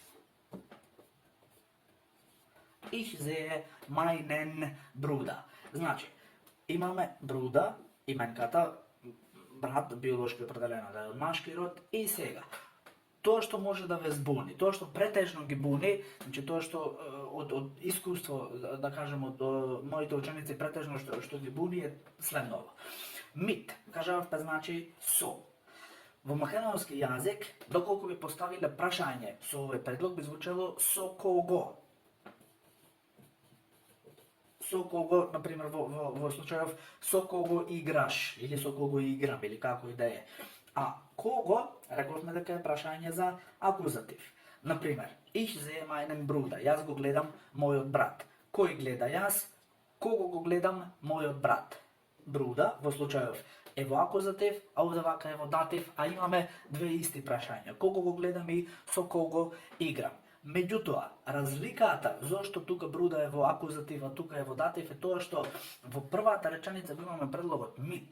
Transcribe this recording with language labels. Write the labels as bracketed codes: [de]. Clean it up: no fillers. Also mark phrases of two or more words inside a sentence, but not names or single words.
[de] Ich sehe meinen Bruder. [mk] Значи, имаме Бруда, именката, брат, биолошки определено да е од машки род, и сега. Тоа што може да ве збуни, тоа што претежно ги буни, значи тоа што од искуство, да кажем, од моите ученици претежно што ги буни е следново. Mit, кажавте, значи со. Во македонски јазик, доколку би поставиле прашање со овој предлог, би звучело со кого. Со кого, например, во случајов со кого играш, или со кого играм, или како и да е. А кого, рековме дека е прашање за акузатив. Например, [de] ich sehe meinen Bruder, [mk] јас го гледам мојот брат. Кој гледа јас? Кого го гледам мојот брат? Бруда, во случајов е во акузатив, а овде вака е во датив, а имаме две исти прашања. Кого го гледам и со кого играм. Меѓутоа, разликата зошто тука Бруда е во акузатив, а тука е во датив, е тоа што во првата реченица имаме предлогот mit.